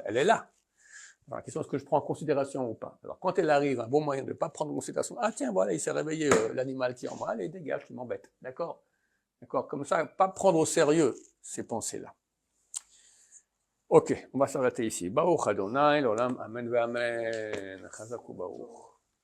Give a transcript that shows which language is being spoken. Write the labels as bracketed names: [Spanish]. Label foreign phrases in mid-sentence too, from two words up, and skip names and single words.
[French] Elle est là. Alors, la question, est-ce que je prends en considération ou pas? Alors, quand elle arrive, un bon moyen de ne pas prendre en considération, ah tiens, voilà, il s'est réveillé l'animal qui est en moi, allez, dégage, tu m'embêtes. D'accord? D'accord? Comme ça, pas prendre au sérieux ces pensées-là. Ok, on va s'arrêter ici. [Hebrew] ברוך אדוני, לעולם, אמן ואמן. חזק וברוך.